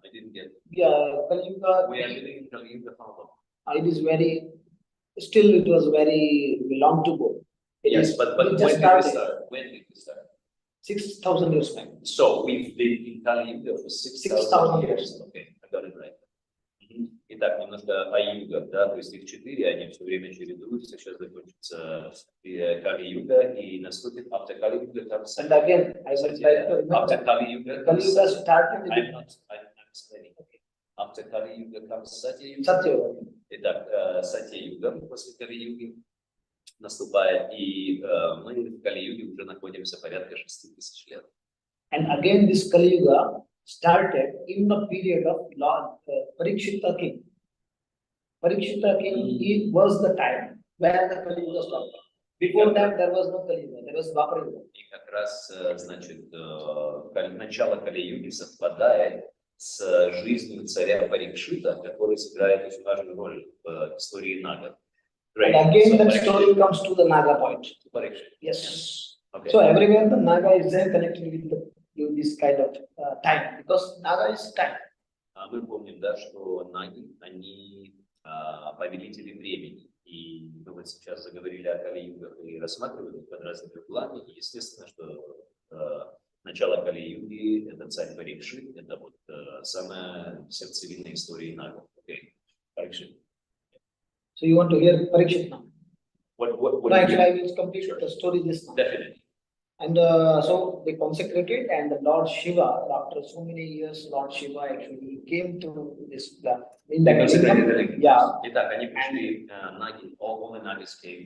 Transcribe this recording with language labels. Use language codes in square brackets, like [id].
[en] I didn't get it. Yeah, Kali Yuga. We are living in Kali Yuga how long? It is very, still it was very long to go. But when did we start? When did we start? 6,000 years back. So we've been in Kali Yuga for 6,000 years. Okay, I got it right. [ru] Итак, немножко о югах, да, то есть их 4, они все время чередуются, сейчас закончится Кали-юга и наступит [en] after [ru] Кали-юга. [en] And again, I would like to remember, after Kali-юга, Kali-yuga started I'm explaining. After Kali-юga comes Satya-юга. Satya-yuga. [ru] Итак, Сатья-юга после Кали-юги наступает, и мы в Кали-юге уже находимся порядка 6,000 лет. [en] And again, this Kali-yuga started in the period of Lord Parikshita king. Parikshita king, it was the time where the Kali Yuga started. Before that, there was no Kali Yuga, there was Dwapara Yuga. [ru] И как раз, значит, начало Кали-юги совпадает с жизнью царя Парикшита, который сыграет очень важную роль в истории Нагов. [en] And again, the story comes to the Naga point. Yes. Okay. So everywhere the Naga is there connected with this kind of time, because Naga is time. [ru] Мы помним, да, что Наги, они повелители времени. И мы вот сейчас заговорили о Кали-югах и рассматривали под разными углами. И естественно, что начало Кали-юги, это царь Парикшит, это вот самая сердцевина истории Нагов. [en] Okay. Парикшит. So you want to hear Parikshit now? What Actually, I will complete the story this now. Definitely. And so they consecrated, and the Lord Shiva, after so many years, Lord Shiva actually came to this in the kingdom. Yeah. [ru] Итак, они пришли Наги, [en] all the Nagis came.